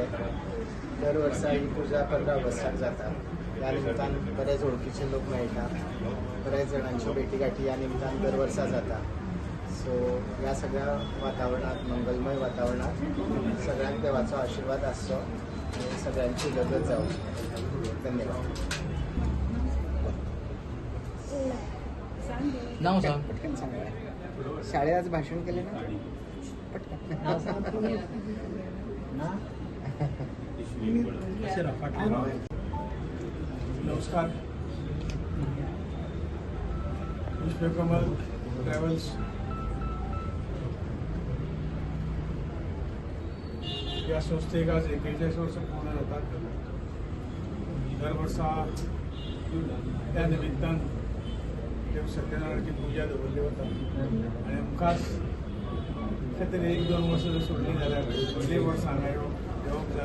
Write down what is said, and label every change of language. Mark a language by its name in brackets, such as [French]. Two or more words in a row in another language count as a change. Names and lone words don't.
[Konkani] दर वर्सा ही पुजा 15 ऑगस्टाक जाता. ह्या निमतान बरेच वळखीचे लोक मेळटा. बरेच जाणांच्यो भेटीगाठी ह्या निमतान दर वर्सा जाता. सो ह्या सगळ्या वातावरणात, मंगलमय वातावरणात सगळ्यांक देवाचो आशिर्वाद आसचो आनी सगळ्यांची उदरगत जावची. धन्यवाद. [Marathi] नाव सांग पटकन सांगा. शाळेत आज भाषण केले ना पटकन नाव सांग. [Konkani] नमस्कार. विश्वकमल ट्रॅव्हल्स या संस्थेक आज 41 वर्सां पूर्ण जातात. दर वर्सा त्या निमित्तान देव सत्यनारायणाची पुजा दवरली वता आनी मुखार अशें तरी 1-2 वर्सां जर सोडलीं जाल्यार पयलीं वर्स हांगा येवप जाला.